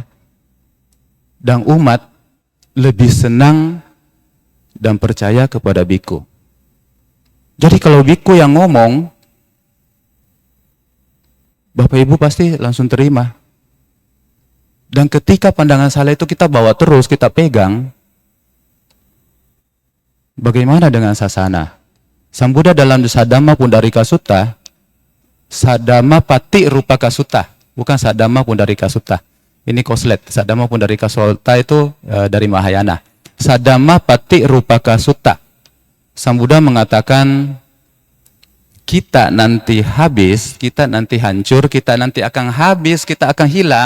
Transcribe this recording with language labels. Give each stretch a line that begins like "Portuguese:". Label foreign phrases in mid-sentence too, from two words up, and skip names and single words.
Indonesian: Dan umat lebih senang dan percaya kepada biku. Jadi kalau biku yang ngomong, Bapak Ibu pasti langsung terima. Dan ketika pandangan salah itu kita bawa terus, kita pegang, bagaimana dengan sasana? Sang Buddha dalam Saddhamma Pundarika Sutta, Saddhamma Pati Rupaka Sutta, bukan Saddhamma Pundarika Sutta. Ini koslet. Saddhamma Pundarika Sutta itu dari Mahayana. Saddhamma Pati Rupaka Sutta. Sang Buddha mengatakan, kita nanti habis, kita nanti hancur, kita nanti akan habis, kita akan hilang.